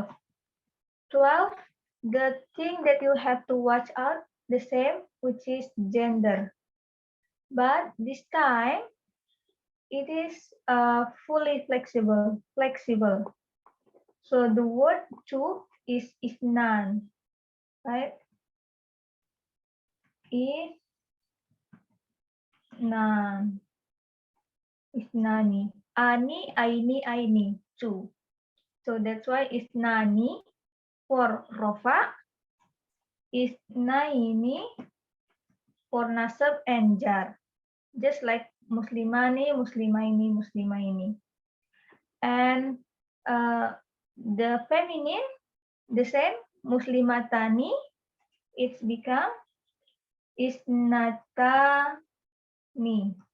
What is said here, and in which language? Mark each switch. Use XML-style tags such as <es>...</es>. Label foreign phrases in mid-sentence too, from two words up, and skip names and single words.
<en>12, the thing that you have to watch out, the same, which is gender. But this time, it is fully flexible. So the word two is isnan, right? Isnan. Isnani. Ani, aini, two. So that's why isnani for rofa, isnaini for nasab and jar. Just like muslimani, muslimaini. And the feminine, the same, muslimatani, it's become isnatani.</en>